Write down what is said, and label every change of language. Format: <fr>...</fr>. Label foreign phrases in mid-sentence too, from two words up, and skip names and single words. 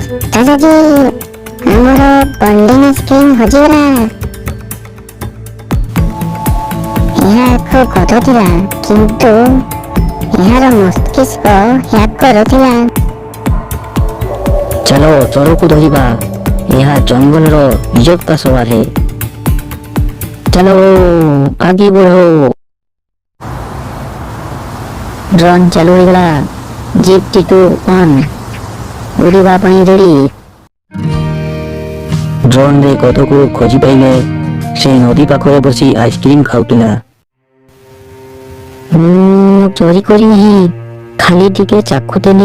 <or>ଚାଚାଜୀ, ଆମର ଗୋଲ୍ଡେନ୍ ଆଇସ୍କ୍ରିମ୍ ହଜିଗଲା। ଏହା ଏକ ଗଧ ଥିଲା, କିନ୍ତୁ ଏହାର ମସ୍ତିଷ୍କ ହ୍ୟାକ୍ କରୁଥିଲା। ଚାଲ ଚୋରକୁ ଧରିବା। ଏହା ଜଙ୍ଗଲର ଇଜ୍ଜତ</or> <hi>का सवाल है। चलो आगे बढ़ो।</hi> <or>ଡ୍ରୋନ୍ ଚାଲୁ ହୋଇଗଲା। ଜିପ୍ T2 ଅନ୍। ଉଡ଼ିବା ପାଇଁ ରେଡି। ଡ୍ରୋନରେ ଗଧକୁ ଖୋଜି ପାଇଲେ। ସେ ନଦୀ ପାଖରେ ବସି ଆଇସ୍କ୍ରିମ୍ ଖାଉଥିଲା। ମୁଁ ଚୋରି କରି ନାହିଁ, ଖାଲି ଟିକେ ଚାଖୁଥିଲି।</or>